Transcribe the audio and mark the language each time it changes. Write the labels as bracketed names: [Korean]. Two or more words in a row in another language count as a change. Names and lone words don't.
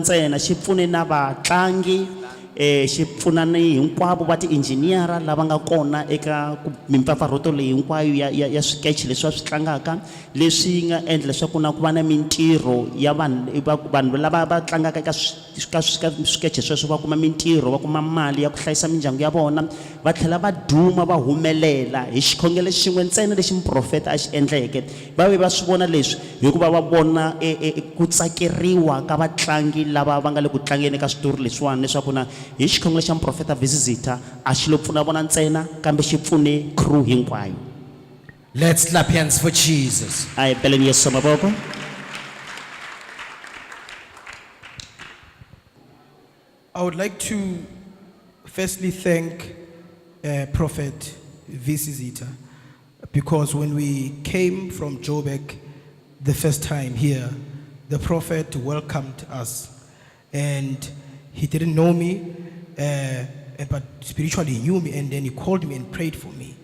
[Tsonga] ntsena, xi pfune na vatlangi xi pfuna ni hinkwavo va ti-engineer lava nga kona eka mimpfapfarhuto leyi hinkwayo ya swikeche leswi va swi tlangaka, leswi nga endla leswaku na ku va na mintirho ya vanhu lava va tlangaka eka swikeche sweswo va kuma mintirho, va kuma mali ya ku hlayisa mindyangu ya vona, va tlhela va duma va humelela hi xikhongelo xin'we ntsena lexi muprofeta a xi endleke. Va ve va swi vona leswi hikuva va vona ku tsakeriwa ka vatlangi lava va nga le ku tlangeni eka switori leswiwani, leswaku na hi xikhongelo xa Prophet V.C Zitha a xi lo pfuna vona ntsena kambe xi pfune crew hinkwayo. [English] Let's clap hands for Jesus. [Tsonga] Ai beleni Yesu maboko. [English] I would like to firstly thank Prophet V.C Zitha, because when we came from Joburg the first time here, the prophet welcomed us, and he didn't know me, but spiritually he knew me, and then he called me and prayed for me.